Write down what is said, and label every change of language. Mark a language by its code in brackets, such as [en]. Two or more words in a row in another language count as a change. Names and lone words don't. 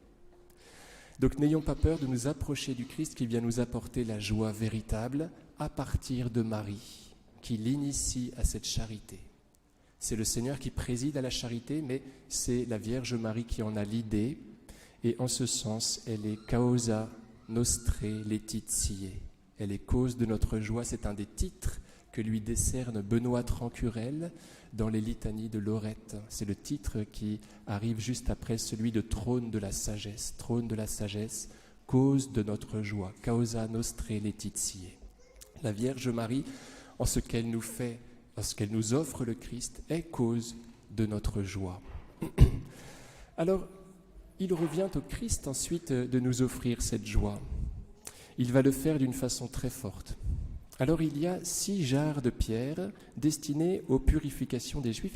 [fr] Donc n'ayons pas peur de nous approcher du Christ qui vient nous apporter la joie véritable à partir de Marie, qui l'initie à cette charité. C'est le Seigneur qui préside à la charité, mais c'est la Vierge Marie qui en a l'idée. Et en ce sens, elle est [la] causa nostre laetitiae. [fr] Elle est cause de notre joie. C'est un des titres que lui décerne Benoît Trancurel dans les litanies de Lorette. C'est le titre qui arrive juste après celui de trône de la sagesse. Trône de la sagesse, cause de notre joie. [la] Causa nostre laetitiae. [fr] La Vierge Marie, en ce qu'elle nous fait, en ce qu'elle nous offre le Christ, est cause de notre joie. Alors, il revient au Christ ensuite de nous offrir cette joie. Il va le faire d'une façon très forte. Alors il y a 6 jarres de pierre destinées aux purifications des Juifs.